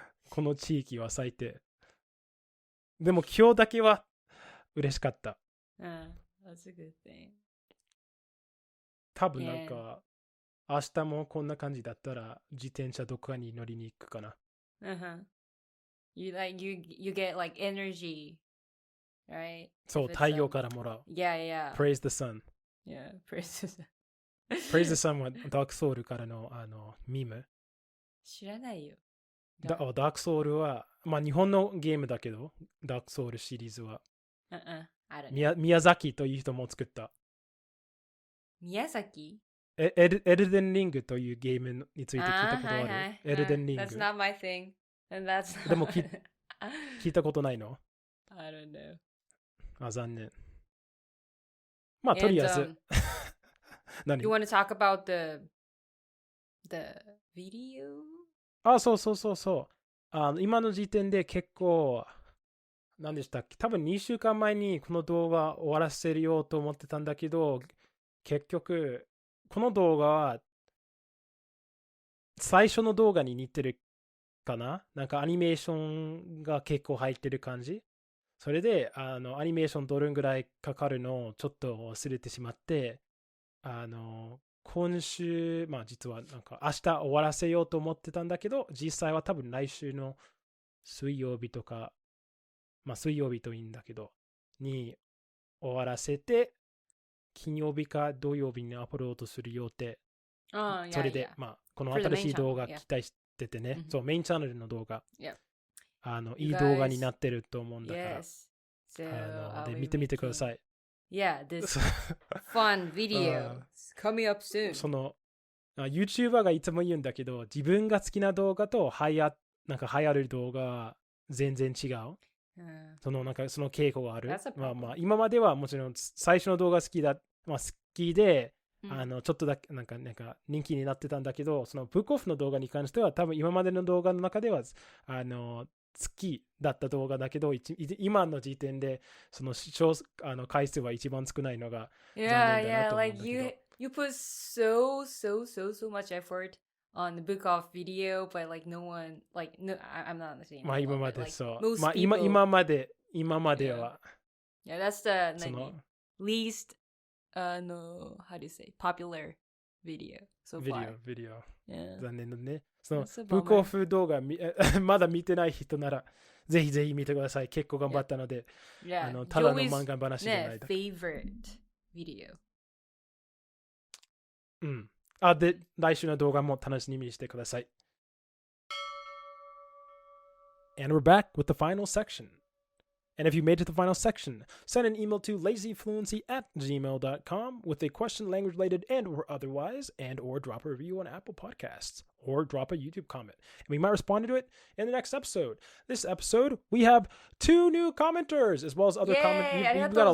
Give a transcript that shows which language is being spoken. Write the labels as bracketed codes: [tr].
[ja] この地域は咲いて。でも今日だけは嬉しかった。 [en] That's a good thing. [ja] 多分なんか、明日もこんな感じだったら自転車どこかに乗りに行くかな。 [en] You get like energy, right? [ja] そう、太陽からもらう。 [en] Yeah. Praise the sun. Yeah, praise the sun. Praise the sun [ja] はダークソウルからのミーム。知らないよ。ダークソウルは、まあ日本のゲームだけど、ダークソウルシリーズは。宮崎という人も作った。宮崎？エルデンリングというゲームについて聞いたことある？エルデンリング。 [en] That's not my thing. And that's [ja] でも聞いたことないの？ [en] I don't know. [ja] 残念。まあとりあえず。何？ [en] You want to talk about the video? [ja] そう。今の時点で結構、何でしたっけ？多分2週間前にこの動画終わらせるようと思ってたんだけど、結局、この動画は最初の動画に似てるかな、なんかアニメーションが結構入ってる感じ。それでアニメーションどれぐらいかかるのをちょっと忘れてしまって、今週、まあ実はなんか明日終わらせようと思ってたんだけど、実際は多分来週の水曜日とか、まあ水曜日といいんだけど、に終わらせて、金曜日か土曜日にアップロードする予定。それで、まあこの新しい動画期待しててね、そう、メインチャンネルの動画。いい動画になってると思うんだから、で見てみてください。 [en] Yeah, this fun video coming up soon. [ja] その YouTuber がいつも言うんだけど、自分が好きな動画となんか流行る動画は全然違う。なんかその傾向がある。まあ今まではもちろん最初の動画好きで、ちょっとだけなんか人気になってたんだけど、そのブックオフの動画に関しては多分今までの動画の中では好きだった動画だけど、今の時点でその回数は一番少ないのが残念だなと思うんだけど。 [en] Like you put so much effort on the book off video, but like no one, like no, I'm not saying. [ja] まあ今までそう。 [en] Most [ja] まあ [en] people, [ja] 今までは。 [en] Yeah, that's the least, how do you say, popular video so far. Video. Yeah. [ja] 残念だね。そのブックオフ動画まだ見てない人ならぜひぜひ見てください。結構頑張ったので、ただの漫画話じゃないだけ。 [en] favorite video. [ja] で、来週の動画も楽しみにしてください。 [en] And we're back with the final section. And if you made it to the final section, send an email to lazyfluency@gmail.com with a question language related and or otherwise, and or drop a review on Apple Podcasts, or drop a YouTube comment. And we might respond to it in the next episode. This episode, we have 2 new commenters, as well as other comments.